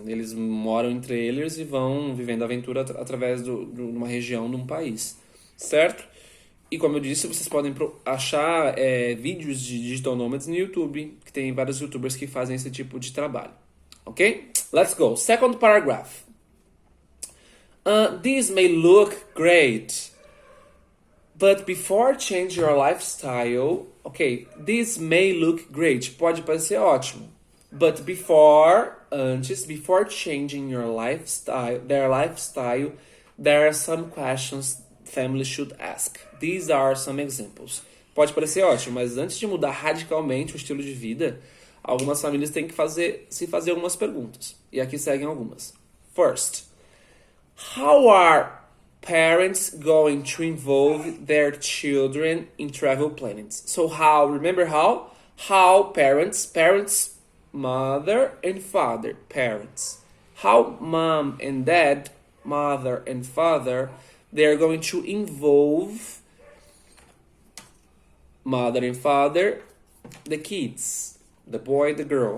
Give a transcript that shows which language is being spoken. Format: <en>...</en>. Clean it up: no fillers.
<pt>Eles moram em trailers e vão vivendo a aventura através de uma região, de um país, certo? E como eu disse, vocês podem achar vídeos de digital nomads no YouTube, que tem vários youtubers que fazem esse tipo de trabalho.</pt> <en>Ok? Let's go. Second paragraph. This may look great, but before changing your lifestyle... Ok, this may look great.</en> <pt>Pode parecer ótimo.</pt> <en>But before changing your lifestyle, their lifestyle, there are some questions families should ask. These are some examples.</en> <pt>Pode parecer ótimo, mas antes de mudar radicalmente o estilo de vida, algumas famílias têm que se fazer algumas perguntas. E aqui seguem algumas.</pt> <en>First, how are parents going to involve their children in travel planning? So remember how? How parents, mother and father, parents. How mom and dad, mother and father, they are going to involve mother and father, the kids, the boy, the girl.</en>